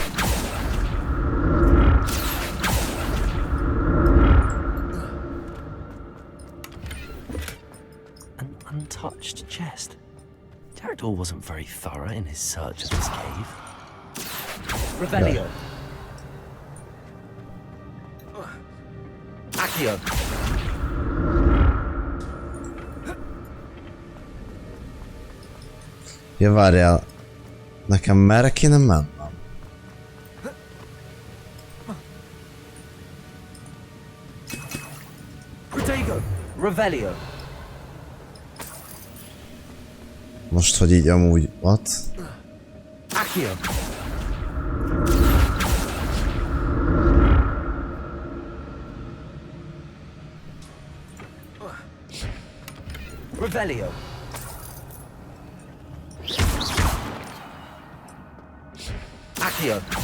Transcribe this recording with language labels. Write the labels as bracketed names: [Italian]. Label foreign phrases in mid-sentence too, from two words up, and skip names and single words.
[English] An untouched chest. Jackdaw wasn't very thorough in his search of this cave. Revelio. Accio. [Hungarian] Ja, várjál. Nekem merre kéne mennem? Protego. Revelio. Most, hogy így amúgy... [English] What? Accio. Revelio. Accio.